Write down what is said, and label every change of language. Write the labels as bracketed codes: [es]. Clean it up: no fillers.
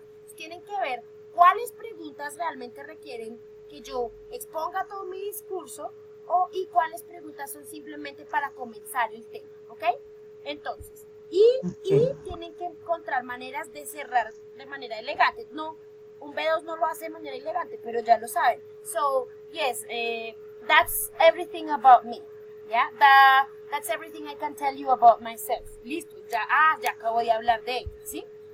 [es] Entonces, tienen que ver cuáles preguntas realmente requieren que yo exponga todo mi discurso y cuáles preguntas son simplemente para comenzar el tema, ¿ok? Entonces, y tienen que encontrar maneras de cerrar de manera elegante. No, un B2 no lo hace de manera elegante, pero ya lo saben. [en] So, yes, that's everything about me, yeah? That's everything I can tell you about myself. [es] Listo, ya acabo de hablar de ella, ¿sí?